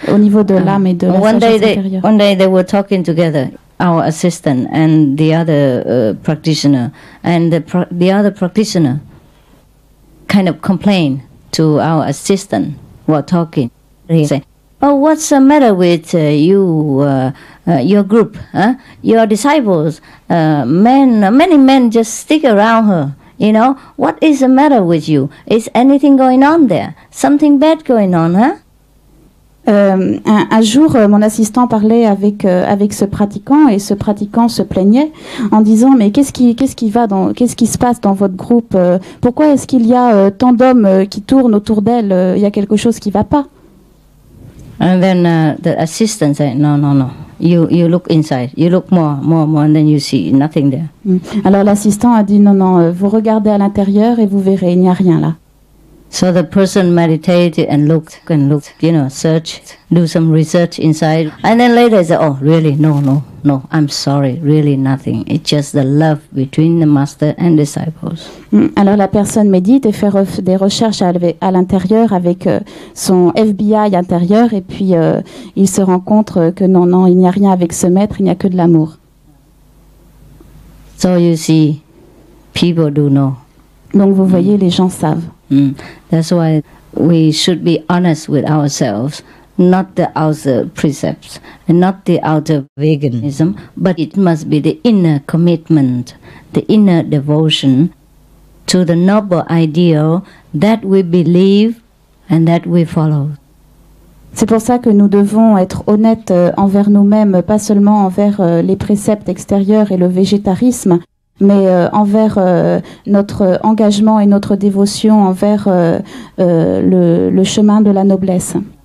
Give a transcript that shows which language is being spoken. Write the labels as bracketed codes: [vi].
[fr] Au niveau de l'âme et de la sagesse intérieure. [en] One day they were talking together, our assistant and the other practitioner, and the other practitioner kind of complained to our assistant while talking. He said, "Oh, what's the matter with your group? Huh? Your disciples, many men just stick around her. You know, what is the matter with you? Is anything going on there? Something bad going on, huh?" [fr] Un jour, mon assistant parlait avec ce pratiquant et ce pratiquant se plaignait en disant mais qu'est-ce qui se passe dans votre groupe? Pourquoi est-ce qu'il y a tant d'hommes qui tournent autour d'elle? Il y a quelque chose qui ne va pas. [en] And then the assistant said, no. You look inside. You look more, and then you see nothing there. [fr] Alors l'assistant a dit non, vous regardez à l'intérieur et vous verrez, il n'y a rien là. [en] So the person meditated and looked, you know, searched, do some research inside. And then later he said, oh, really? No, I'm sorry, really nothing. It's just the love between the master and disciples. [fr] Alors la personne médite et fait des recherches à l'intérieur avec son FBI intérieur et puis il se rend compte que non, il n'y a rien avec ce maître, il n'y a que de l'amour. [en] So you see, people do know. [fr] Donc vous voyez, les gens savent. [en] That's why we should be honest with ourselves, not the outer precepts and not the outer veganism, but it must be the inner commitment, the inner devotion to the noble ideal that we believe and that we follow. [fr] C'est pour ça que nous devons être honnêtes envers nous-mêmes, pas seulement envers les préceptes extérieurs et le végétarisme, mais envers notre engagement et notre dévotion envers le chemin de la noblesse.